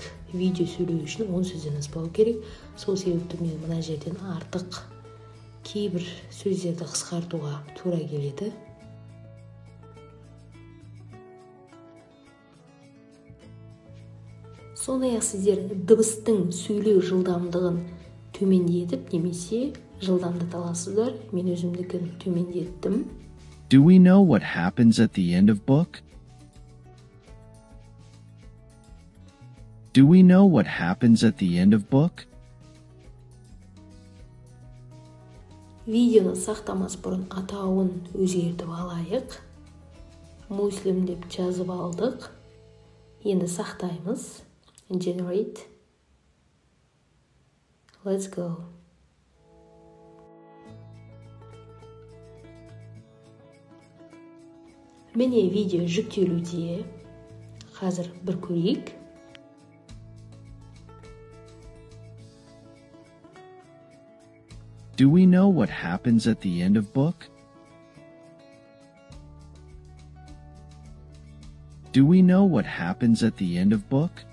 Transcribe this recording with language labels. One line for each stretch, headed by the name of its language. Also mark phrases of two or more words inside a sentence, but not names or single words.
Kazakh: Видео сөйлеу үшін 10 сөзден аспау керек. Сол себепті мен мына жерден артық кейбір сөздерді қысқартуға тура келеді. Сондай-ақ сіздер дыбыстың сөйлеу жылдамдығын төмендетіп немесе жылдамдата аласыздар. Мен өзімдікін төмендеттім.
English: Do we know what happens at the end of book? Do we know what happens at the end of book?
Kazakh: Видеоны сақтамас бұрын атауын өзгертіп алайық. Muslim деп жазып алдық. Енді сақтаймыз.
English: Generate. Let's go.
Kazakh: Міне видео жүктелуде. Қазір бір көрейік.
English: Do we know what happens at the end of book? Do we know what happens at the end of book?